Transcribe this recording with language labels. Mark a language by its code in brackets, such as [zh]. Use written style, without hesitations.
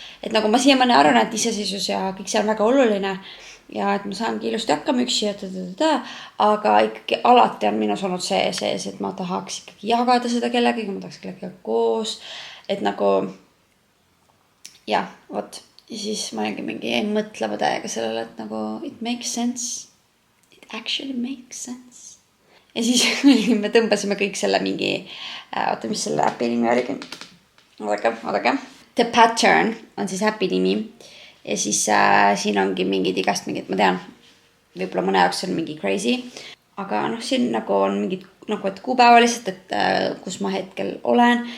[et] Et nagu ma siiamaani arvan, et iseseisus ja kõik see on väga oluline ja et ma saangi ilusti hakkama üksi ja aga ikkagi alati on minus olnud see sees, et ma tahaks ikkagi jagada seda kellegagi, ma tahaks kellegagi koos, et nagu jah, vot. Ja siis ma olingi mingi mõtleva täiega sellele, et nagu [en] it makes sense. It actually makes sense. [et] Ja siis me tõmbasime kõik selle mingi, oota, mis selle äpi nimi oligi? Oodake. The Pattern on siis äpi nimi. Ja siis siin ongi mingid igast mingid, ma tean, võib-olla mõne jaoks on mingi crazy. Aga noh, siin nagu on mingid, nagu et kuupäevaliselt, et kus ma hetkel olen.